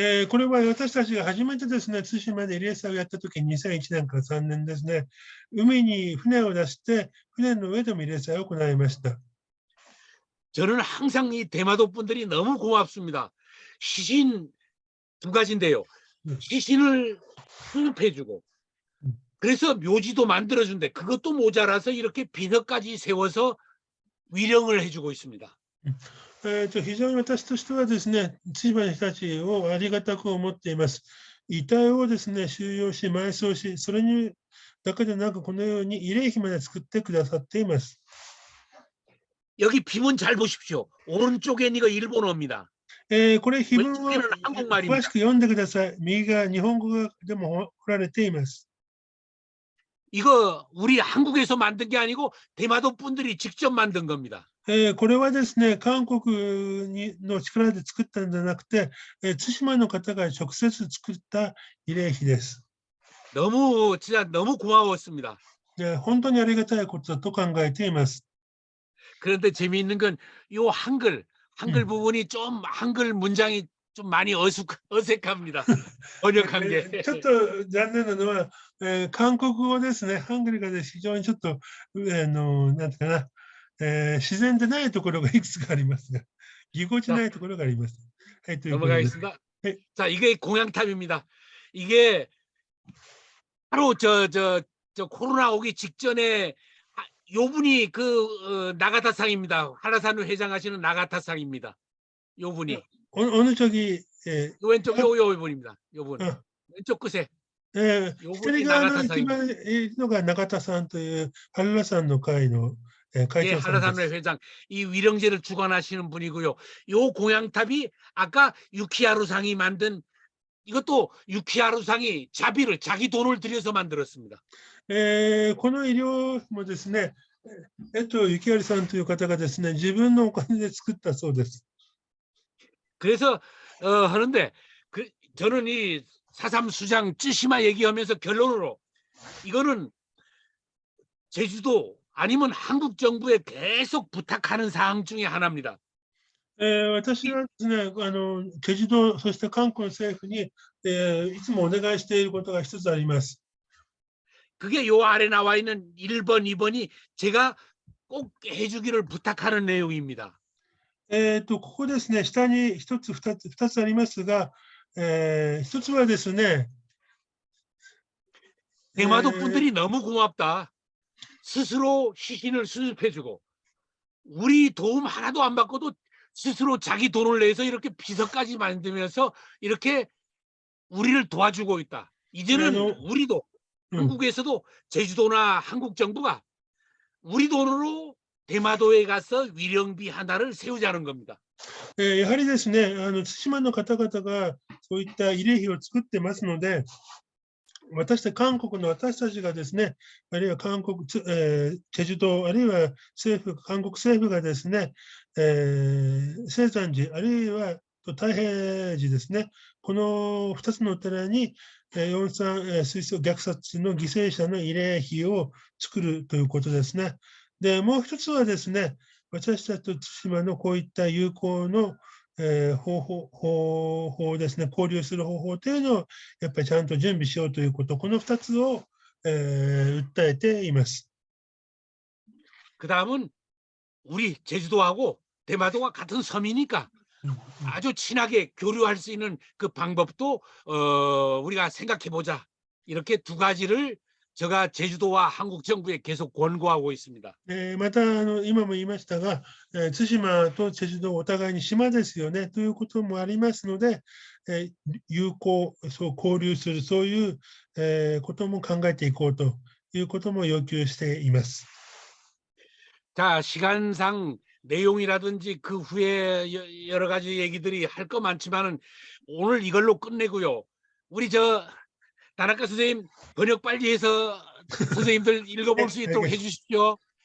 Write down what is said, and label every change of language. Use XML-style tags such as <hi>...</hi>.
<ja>これは私たちが初めてですね、対馬で慰霊祭をやったとき2001年から3年ですね、海に船を出して、船の上でも慰霊祭を行いました。</ja> <ko>저는 항상 이 대마도 분들이 너무 고맙습니다. 시신 두 가지인데요. 시신을 수습해주고, 그래서 묘지도 만들어준대. 그것도 모자라서 이렇게 비석까지 세워서 위령을 해주고 있습니다.</ko> <ja>非常に私としてはですね、対馬の人たちをありがたく思っています。遺体をですね、収容し、埋葬し、それにだけでなく、このように慰霊碑まで作ってくださっています。</ja> <ko>여기 비문 잘 보십시오. 오른쪽엔 이거 일본어입니다.</ko> <ja>これ、碑文を</ja> <ko>왼쪽에는 한국말입니다.</ko> <ja>詳しく読んでください。右側、日本語でも彫られています。</ja> <ko>이거 우리 한국에서 만든 게 아니고 대마도 분들이 직접 만든 겁니다.</ko> <ja>これはですね、韓国の力で作ったんじゃなくて、対馬の方が直接作った慰霊碑です。</ja> <ko>진짜 너무 고마웠습니다.</ko> <ja>本当にありがたいことだと考えています。</ja> <ko>그런데 재미있는 건 요 한글 부분이 좀 한글 문장이 좀 많이 어색합니다. 번역한 게.</ko> <ja>ちょっと残念なのは、韓国語ですね、ハングルが非常にちょっと、なんていうかな、自然でないところがいくつかありますが、ぎこちないところがあります。はい、ということです。</ja> <ko>넘어가겠습니다. 자, 이게 공양탑입니다. 이게 바로 저 코로나 오기 직전에 요 분이 나가타상입니다. 한라산 회장하시는 나가타상입니다. 요 분이. 어느 쪽이 요 왼쪽 요 분입니다. 요 분. 왼쪽 끝에.</ko> <ja>左側の一番いいのが永田さんという한라산の会の会</ja> <ko>예,</ko> <ja>長さん</ja> <ko>한라산</ko> <ja>です。</ja> <ko>회장. 이 위령제를 주관하시는 분이고요. 요 공양탑이 아까 유키하루상이 만든 이것도 유키하루상이 자기 돈을 들여서 만들었습니다.</ko> <ja>この医療もですね、幸春さんという方がですね、自分のお金で作ったそうです。</ja> <ko>그래서 하는데 저는 이 4.3 수장 쯔시마 얘기하면서 결론으로 이거는 제주도 아니면 한국 정부에 계속 부탁하는 사항 중에 하나입니다.</ko> <ja>私はですね、チェジュ島、そして韓国政府に、いつもお願いしていることが一つあります。</ja> <ko>그게 요 아래 나와 있는 1번, 2번이 제가 꼭 해주기를 부탁하는 내용입니다.</ko> <ja>ここですね、下に2つありますが、1つはですね、</ja> <ko>대마도 분들이 너무 고맙다. 스스로 시신을 수습해주고 우리 도움 하나도 안 받고도 스스로 자기 돈을 내서 이렇게 비서까지 만들면서 이렇게 우리를 도와주고 있다. 이제는 우리도 한국에서도 제주도나 한국 정부가 우리 돈으로 대마도에 가서 위령비 하나를 세우자는 겁니다.</ko> <ja>やはりですね、対馬の方々がそういった慰霊碑を作ってますので、私たち韓国の私たちがですね、あるいは韓国、チェジュ島、あるいは韓国政府がですね、生産時、あるいは太平時ですね、この2つのお寺に、ヨンサン水素虐殺の犠牲者の慰霊碑を作るということですね。で、もう一つはですね、私たちと対馬のこういった友好の方法ですね、交流する方法というのをやっぱりちゃんと準備しようということ、この2つを、訴えています。</ja> <ko>그다음은 우리 제주도하고 대마도가 같은 섬이니까 아주 친하게 교류할 수 있는 그 방법도 우리가 생각해 보자. 이렇게 두 가지를 제가 제주도와 한국 정부에 계속 권고하고 있습니다.</ko> <ja>また今も言いましたが、対馬とチェジュ島お互いに島ですよねということもありますので、友好、そう交流する、そういう、ことも考えていこうということも要求しています。</ja> <ko>자, 시간상 내용이라든지 그 후에 여러 가지 얘기들이 할 거 많지만은 오늘 이걸로 끝내고요. 우리 다나카 선생님 번역 빨리 해서 선생님들 읽어볼 수 있도록 해주십시오.</ko>